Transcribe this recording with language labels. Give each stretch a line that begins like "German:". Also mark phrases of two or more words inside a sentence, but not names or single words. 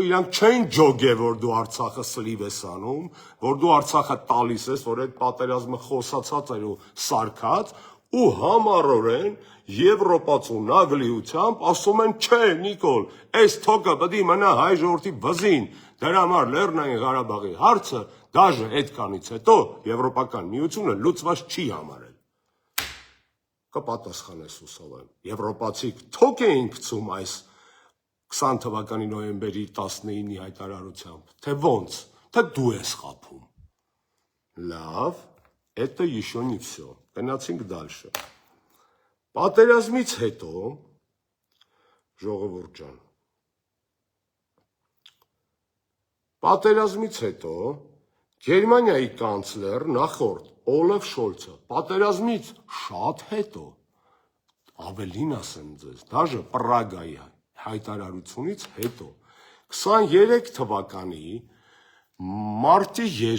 Armenian: իրանք չեն ջոգե, որ դու Արցախը սլիվ ես անում, որ դու Արցախը տալիս ես, որ այդ պատերազմը խոսացած էր ու սարքած, ու համառորեն Եվրոպացու նագլիությամբ ասում են, չէ, Նիկոլ, այս թոկը պետք է մնա հայ ժողովրդի վզին, դրա համար Լեռնային Ղարաբաղի հարցը դաժե այդքանից հետո Եվրոպական միությունը լուծված չի համարել։ Կպատասխանես հուսով եմ։ Եվրոպացիք թոք էին գցում այս 20 թվականի նոյեմբերի 19-ի հայտարարությամբ, թե ոնց, թե դու ես խափում։ Լավ,
Russian: это еще не все.
Armenian: Գնացինք դальше։ Պատերազմից հետո ժողովուրդ ջան։ Պատերազմից հետո Գերմանիայի կանցլեր նախորդ Օլաֆ Շոլցը պատերազմից շատ հետո ավելին ասեմ ձեզ, դաժե Պրագայի հայտարարությունից հետո 23 թվականի մարտի